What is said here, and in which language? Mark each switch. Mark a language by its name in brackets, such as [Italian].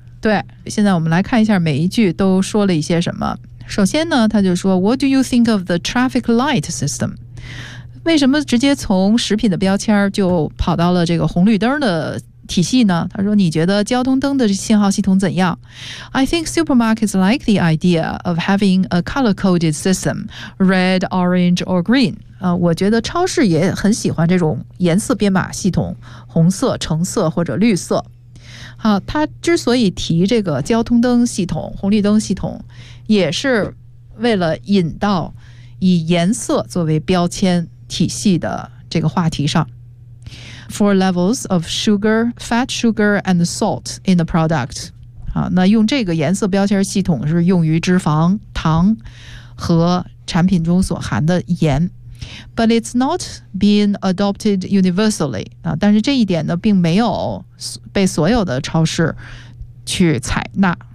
[Chinese] 对，现在我们来看一下每一句都说了一些什么。首先呢，他就说 [English] What do you think of the traffic light system？ [Chinese] 为什么直接从食品的标签就跑到了这个红绿灯的体系呢？他说你觉得交通灯的信号系统怎样？ [English] I think supermarkets like the idea of having a color-coded system, red, orange, or green. [Chinese] 我觉得超市也很喜欢这种颜色编码系统，红色、橙色或者绿色。好，他之所以提这个交通灯系统，红绿灯系统，也是为了引到以颜色作为标签体系的这个话题上。 [English] four levels of sugar, fat, sugar, and salt in the product. [Chinese] 好，那用这个颜色标签系统是用于脂肪、糖和产品中所含的盐。 [English] But it's not being adopted universally. [Chinese] 啊，但是这一点呢，并没有被所有的超市去采纳。